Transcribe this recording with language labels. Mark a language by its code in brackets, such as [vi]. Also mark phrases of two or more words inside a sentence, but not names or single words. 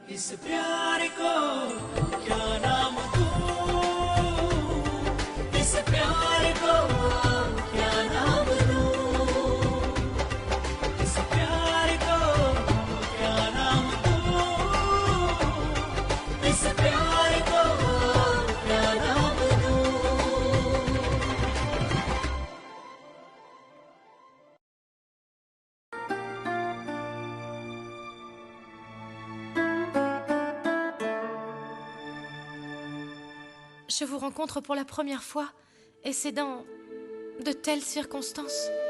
[hi] प्यार को क्या नाम दूं, इस प्यार को क्या नाम दूं, इस प्यार को क्या नाम दूं, इस प्यार को क्या नाम दूं। [fr] Je vous rencontre pour la première fois, et c'est dans de telles circonstances.